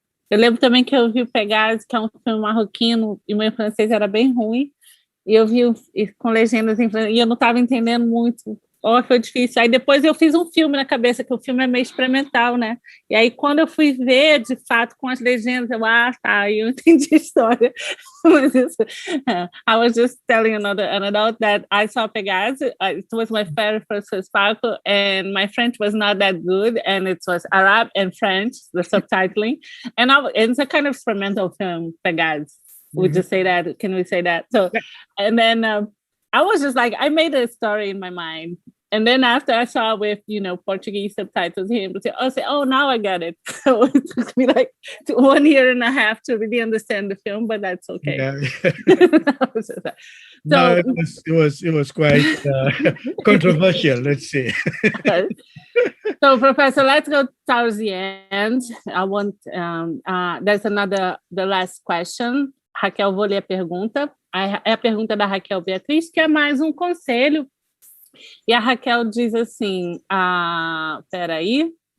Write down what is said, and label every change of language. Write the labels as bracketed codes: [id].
[pt] Eu lembro também que eu vi o Pegase, que é um filme marroquino, e meu francês era bem ruim, e eu vi com legendas em francês, e eu não estava entendendo muito. Foi difícil. Aí depois eu fiz um filme na cabeça, que o filme é meio experimental, né? E aí quando eu fui ver, de fato, com as legendas, aí eu entendi a história. Mas isso, [en] I was just telling an adult that I saw Pegase. It was my very first Fespaco, and my French was not that good, and it was Arab and French, the subtitling. And it's a kind of experimental film, Pegase. Would you say that? Can we say that? So, and then I was just like, I made a story in my mind. And then after I saw with, Portuguese subtitles, he would say, now I get it. So it took me like 1.5 years to really understand the film, but that's okay. Yeah. It was quite controversial, let's say. So, Professor, let's go towards the end. I want, there's the last question. [pt] Raquel, vou ler a pergunta. É a pergunta da Raquel Beatriz, que é mais um conselho. E a Raquel diz assim, peraí.